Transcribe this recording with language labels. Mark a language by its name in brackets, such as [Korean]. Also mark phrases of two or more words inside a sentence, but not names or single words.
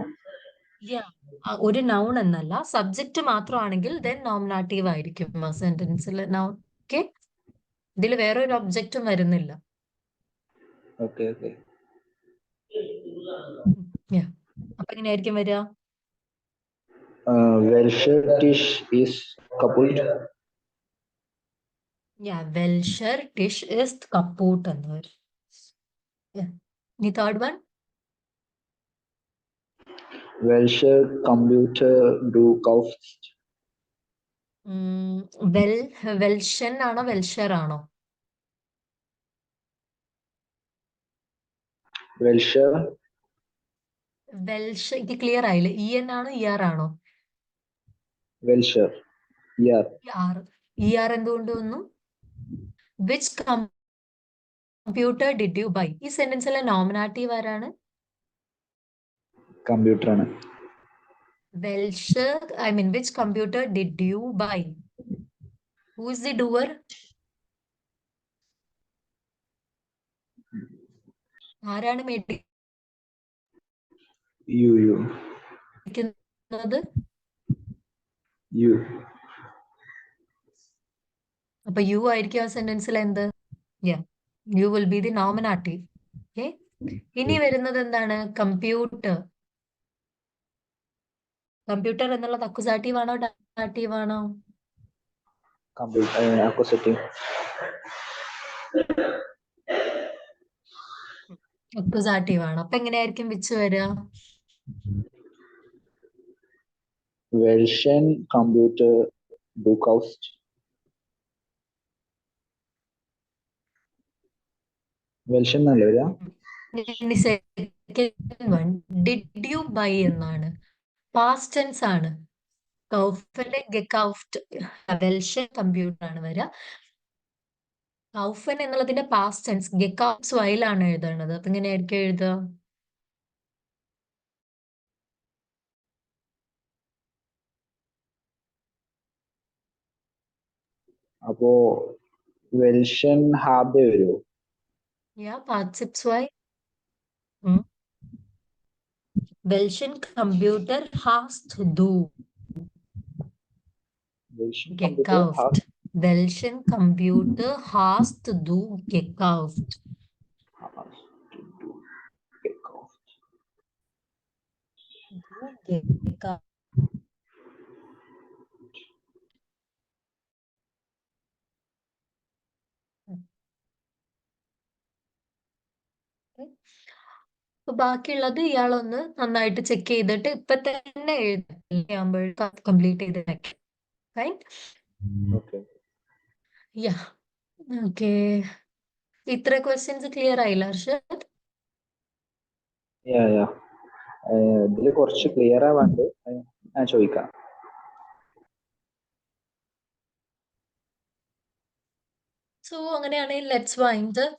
[Malayalam] ഒരു നൗൺ എന്നല്ല, സബ്ജക്റ്റ് മാത്രമാണെങ്കിൽ [English] then nominative [Malayalam] ആയിരിക്കും ആ സെന്റൻസിൽ. [English] noun okay, [Malayalam] ഇതിൽ വേറെ ഒരു ഒബ്ജക്റ്റും വരുന്നില്ല. ഓക്കെ. അപ്പൊ എങ്ങനെയായിരിക്കും വരിക? [German] Welcher Tisch ist kaputt? Welcher Tisch ist kaputt [Malayalam] എന്ന് വരും. ഇനി [English] third one. [German] Welche Computer du kaufst? [Malayalam] വെൽഷൻ ആണോ വെൽഷർ ആണോ? [German] Welcher? [Malayalam] വെൽഷ ഇത് ക്ലിയർ ആയില്ലേ? en ആണോ er ആണോ? [German] Welcher? Yeah. [English] er [Malayalam] എന്തുകൊണ്ട് വന്നു? [English] which computer did you buy? [Malayalam] ഈ സെന്റൻസിലെ നോമിനാറ്റീവ് ആരാണ്? കമ്പ്യൂട്ടർ ആണ്. [English] which computer did you buy? Who is the doer? [Malayalam] ആരാണ് മേടിക്കുന്നത്? [English] You. [Malayalam] അപ്പൊ യു ആയിരിക്കും ആ സെന്റൻസിൽ എന്ത്? [English] you will be the nominative. [Malayalam] ഓക്കെ, ഇനി വരുന്നത് എന്താണ്? കമ്പ്യൂട്ടർ. കമ്പ്യൂട്ടർ എന്നുള്ളത് അക്യൂസാറ്റീവ് ആണോ ഡാറ്റീവ് ആണോ? അക്യൂസാറ്റീവ് ആണ്. അപ്പൊ എങ്ങനെയായിരിക്കും വിച്ച് വരിക? [German] Welchen Computer du kaufst? [Malayalam] Welchen എന്നല്ലേ വരിക? [English] did you buy [Malayalam] എന്നാണ്, [English] past tense [Malayalam] ആണ്. കൗഫന്റെ gekauft, [German] Welchen Computer [Malayalam] ആണ് വരിക. കൗഫൻ എന്നുള്ളതിന്റെ [English] past tense [Malayalam] gekauft ആണ് എഴുതേണ്ടത്. അപ്പൊ ഇങ്ങനെയായിരിക്കും എഴുതുക. അപ്പോ [German] welchen hab [Malayalam] വരുമോ? [German] Partizip zwei. Welchen Computer hast du gekauft. Welchen Computer hast du gekauft? Hast du gekauft? Du gekauft. [Malayalam] അപ്പൊ ബാക്കിയുള്ളത് ഇയാളൊന്ന് നന്നായിട്ട് ചെക്ക് ചെയ്തിട്ട് ഇപ്പൊ തന്നെ എഴുതാകുമ്പോൾ കംപ്ലീറ്റ് ചെയ്ത് വെക്കാം. [English] Fine? Okay. Yeah. Okay. [Malayalam] ഇത്ര [English] questions clear [Malayalam] ആയില്ല ഹർഷദ്? [English] Yeah. [Malayalam] ഇതില് കുറച്ച് ക്ലിയർ ആവാണ്ട് ഞാൻ ചോദിക്കാം. സോ അങ്ങനെയാണെങ്കിൽ [English] let's wind up.